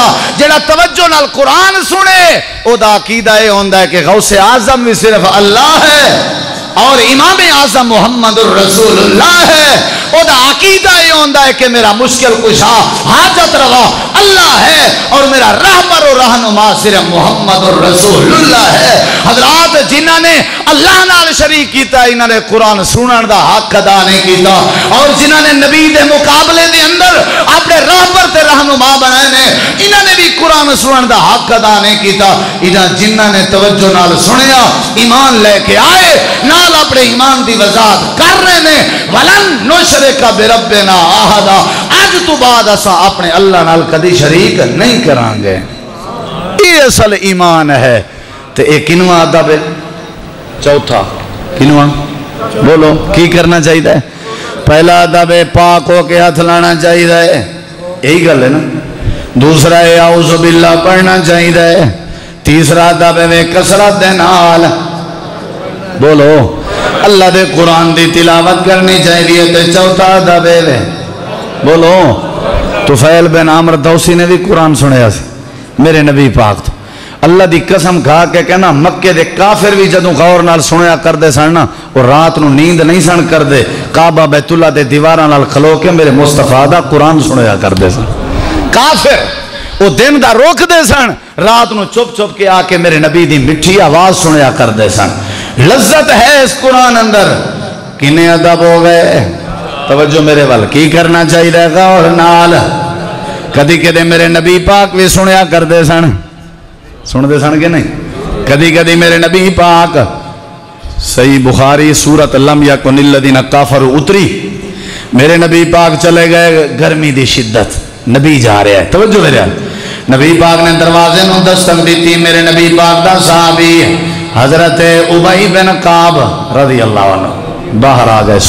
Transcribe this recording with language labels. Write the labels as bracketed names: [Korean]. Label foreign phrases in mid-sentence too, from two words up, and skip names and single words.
[Punjabi] جڑا توجہ نال قرآن سنے او دا عقیدہ یہ ہوندا ہے کہ غوث اعظم بھی صرف اللہ ہے اور امام اعظم محمد الرسول اللہ ہے. او دا عقیدہ یہ ہوندا ہے کہ میرا مشکل کشا حاجت روا اللہ ہے اور میرا رہبر و رہنما صرف محمد الرسول اللہ ہے. حضرات جنہاں نے اللہ نال شریک کیتا انہاں نے قرآن سنن دا حق ادا نہیں کیتا اور جنہاں نے نبی دے مقابلے دے اندر اپنے رہبر تے رہنما بنائے نے انہاں نے بھی قرآن سنن دا حق ادا نہیں کیتا. انہاں جنہاں نے توجہ نال سنیا ایمان لے کے آئے نال اپنے ایمان دی وضاحت کر رہے نے [Arabic] ولن نشرک بربنا احد [Punjabi] اج تو بعد اسا اپنے اللہ نال کدی شریک نہیں کران گے. یہ اصل ایمان ہے. تے ایک کنواں ادب چوتھا کنواں بولو کی کرنا چاہیے؟ پہلا ادب پاک ہو کے ہاتھ لانا چاہیے یہی گل ہے نا. دوسرا ہے [Arabic] اعوذ باللہ [Punjabi] پڑھنا چاہیے. تیسرا ادب ہے کثرت دے نال بولو اللہ دے قرآن دی تلاوت کرنی چاہیے. تے چوتھا ادب ہے بولو طفیل بن عامر دوسی نے بھی قرآن سنیا سی میرے نبی پاک تو. اللہ دی قسم کھا کے کہنا مکے دے کافر بھی جدوں غور نال سنیا کردے سن نا اور رات نو نیند نہیں سن کردے کعبہ بیت اللہ دے دیواراں نال کھلو کے میرے مصطفیٰ دا قرآن سنیا کردے سن. کافر وہ دن دا روک دے سن رات نو چپ چپ کے آ کے میرے نبی دی مٹھی آواز سنیا کردے سن. لذت ہے اس قرآن اندر. کنے ادب ہو گئے؟ توجہ میرے وال کی کرنا چاہیے غور نال. کدی کدی میرے نبی پاک بھی سنیا کردے سن سن دے سن کے نہیں. کدی کدی میرے نبی پاک صحیح بخاری سورت [Arabic] لم یکن الذین کفروا [Punjabi] اتری میرے نبی پاک چلے گئے گرمی دی شدت نبی جا رہا ہے. توجہ میرے نبی پاک نے دروازے نو دستک دیتی. میرے نبی پاک دا صحابی حضرت ابی بن کعب [Arabic] رضی اللہ عنہ [Punjabi] باہر آ گئے.